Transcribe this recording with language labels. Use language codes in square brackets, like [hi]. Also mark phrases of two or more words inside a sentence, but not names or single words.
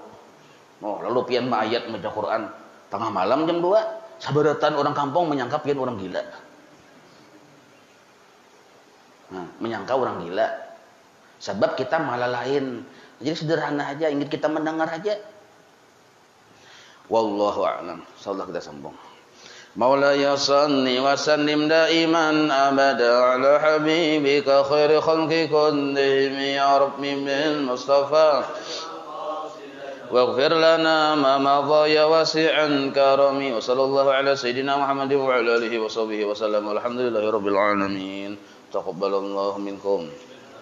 [bjn] Oh, lalu pian ayat baca Quran tengah malam jam 2. Sabaratan orang kampung menyangka pian orang gila. Nah, menyangka orang gila. Sebab kita malah lain. Jadi sederhana aja, ingin kita mendengar aja. [ar] والله أعلم. [bjn] Insyaallah kita sambung. [ar] مولاي صل وسلم دائما أبدا على حبيبك خير الخلق كلهم يا رب بالمصطفى واغفر لنا ما مضى يا واسع الكرم وصلى الله على سيدنا محمد وعلى آله وصحبه وسلم والحمد لله رب العالمين تقبل الله منكم